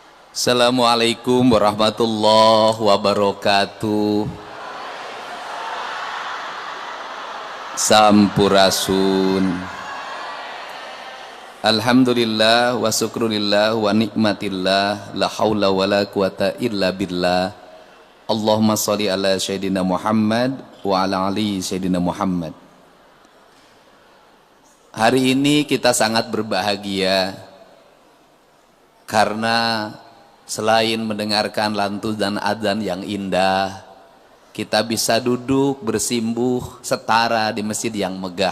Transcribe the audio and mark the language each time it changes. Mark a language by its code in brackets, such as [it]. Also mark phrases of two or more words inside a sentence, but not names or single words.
[ar] السلام عليكم ورحمة الله وبركاته. [su] Sampurasun. [ar] الحمد لله والشكر لله والنعمة لله. لا حول ولا قوة إلا بالله. اللهم صل على سيدنا محمد وعلى آل سيدنا محمد. [id] Hari ini kita sangat berbahagia karena selain mendengarkan lantun dan adzan yang indah, kita bisa duduk bersimbuh setara di masjid yang megah.